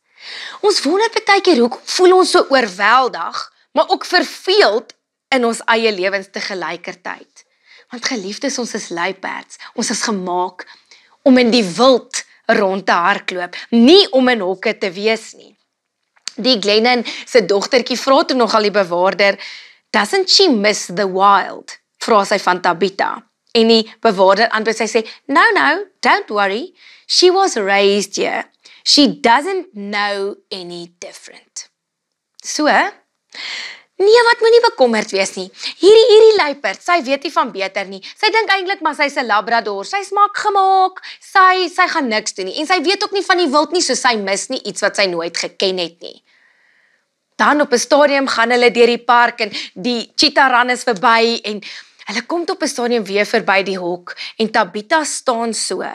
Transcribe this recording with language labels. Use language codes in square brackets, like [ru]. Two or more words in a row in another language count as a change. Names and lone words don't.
[af] Ons wonder baie keer hoekom voel ons so oorweldig, maar ook verveeld in ons eie lewens tegelykertyd. Want geliefdes, ons is luiperds. Ons is gemaak om in die wild rond te hardloop, nie om in hokke te wees nie. Die Glennon se dogtertjie vra toe nogal die bewaarder, [en] "Doesn't she miss the wild?" [af] Vra sy van Tabitha. En die bewaarder antwoord, sy sê, [en] No, don't worry. She was raised here. She doesn't know any different. So, [af] nee, wat moenie bekommerd wees nie. Hierdie luiperd, sy weet nie van beter nie. Sy dink eintlik maar sy's 'n labrador. Sy's maak gemaak. Sy gaan niks doen nie. En sy weet ook nie van die wild nie, so sy mis nie iets wat sy nooit geken het nie. Dan op 'n stadium gaan hulle deur die park en die [en] cheetah ran [af] is verby en hulle kom op 'n stadium weer verby die hok en Tabitha staan so.